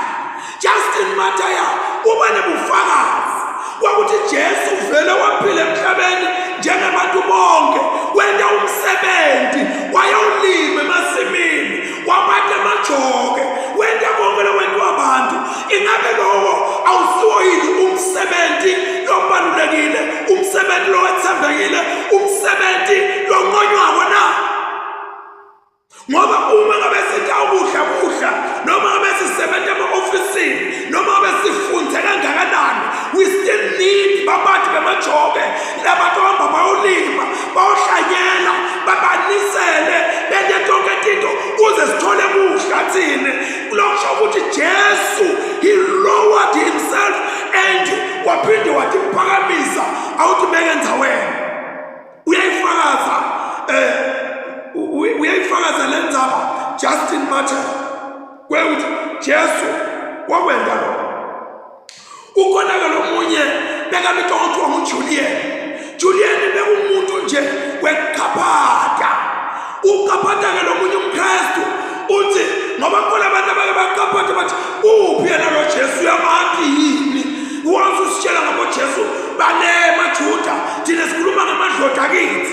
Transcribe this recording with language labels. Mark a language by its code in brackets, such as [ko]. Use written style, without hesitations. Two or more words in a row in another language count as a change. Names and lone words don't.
[ss] Justin Martyr uba nebufakazi kwakuthi Jesu vele waphila emhlabeni njengabantu bonke, wenda umsebenzi, wayolima emasimini, waphatha amajoke, wenda konke lokwenziwa abantu. Ingabe lowo awusiwo yini umsebenzi lobalulekile, umsebenzi lowethembekile, umsebenzi lonqonywako na? Ngoba uma ngabe sithi ukudla noma ngabe sisebenza ema-ofisini noma ngabe sifunde kangakanani, [en] we still need [ss] babathi bemajoke labantu bahamba bayolima bayohlanyela babanisele benze tonke tinto kuze sithole kudla thini. Lokusho ukuthi Jesu [en] he lowered himself and [ss] waphinde watiphakamisa awuthi beke endzaweni. Uyayifakaza le ndzaba Justin Martyr kwekuthi Jesu wakwenda lo. Ukhona ke lomunye bekamitonto nguJulian. Julian bekumuntu nje wekaphatha. Ukaphatha ke lomunye umKristu uthi ngoba khona abantu abake bakaphatha bathi uphi yena lo Jesu yabantu yini? Wazi usitshela ngabo Jesu bale maJuda thina sikhuluma ngamadloda kithi.